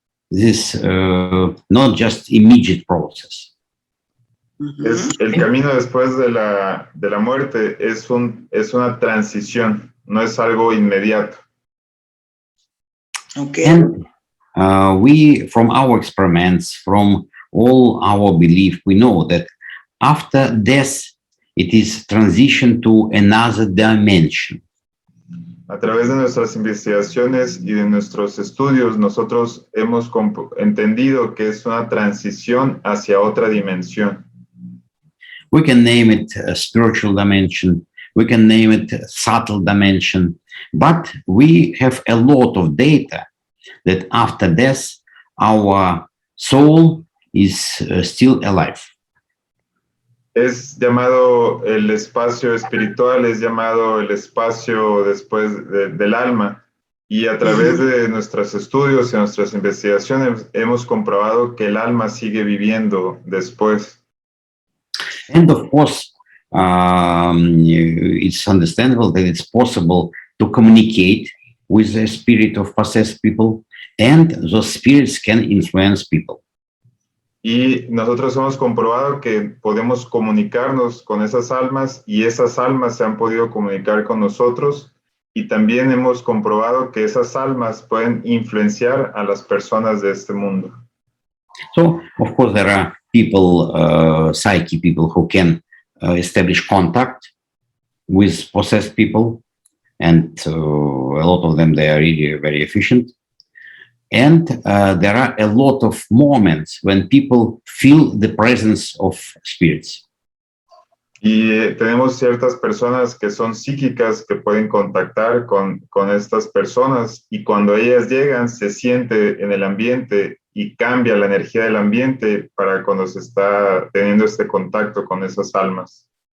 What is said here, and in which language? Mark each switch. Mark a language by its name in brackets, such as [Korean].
[English] This is not just immediate process. [Spanish] Es el camino después de la muerte, es una transición, no es algo inmediato. [English] Okay. And we, from our experiments, from all our belief, we know that after death, it is transition to another dimension. [Spanish] A través de nuestras investigaciones y de nuestros estudios, nosotros hemos entendido que es una transición hacia otra dimensión. [English] We can name it a spiritual dimension, we can name it a subtle dimension, but we have a lot of data that after death, our soul is still alive. [Spanish] Es llamado el espacio espiritual, es llamado el espacio después del alma, y a través de nuestros estudios y nuestras investigaciones hemos comprobado que el alma sigue viviendo después. [English] And of course, it's understandable that it's possible to communicate with the spirit of possessed people, and those spirits can influence people. [Spanish] Y nosotros hemos comprobado que podemos comunicarnos con esas almas y esas almas se han podido comunicar con nosotros, y también hemos comprobado que esas almas pueden influenciar a las personas de este mundo. [English] So, of course, there are people, psychic people, who can establish contact with possessed people, and a lot of them, they are really very efficient. And there are a lot of moments when people feel the presence of spirits. [Spanish] Y tenemos ciertas personas que son psíquicas que pueden contactar con estas personas, y cuando ellas llegan se siente en el ambiente y cambia la energía del ambiente para cuando se está teniendo este contacto con esas almas.